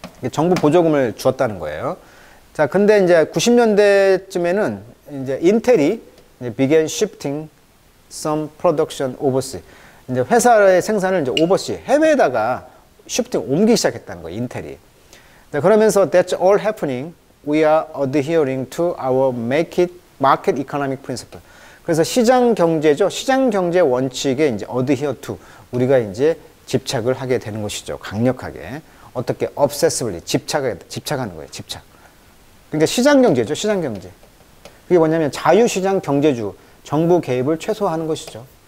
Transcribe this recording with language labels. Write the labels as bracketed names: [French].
[Korean] 정부 보조금을 주었다는 거예요. 자, 근데 이제 90년대쯤에는 이제 인텔이 이제 [English] began shifting some production overseas. [Korean] 이제 회사의 생산을 이제 오버시, 해외에다가 shifting 옮기기 시작했다는 거예요. 인텔이. 자, 그러면서 [English] that's all happening. We are adhering to our market economic principle. [Korean] 그래서 시장 경제죠. 시장 경제 원칙에 이제 adhere to, 우리가 이제 집착을 하게 되는 것이죠. 강력하게. 어떻게 obsessively 집착하는 거예요. 집착. 그러니까 시장 경제죠. 시장 경제. 그게 뭐냐면 자유시장 경제주, 정부 개입을 최소화하는 것이죠.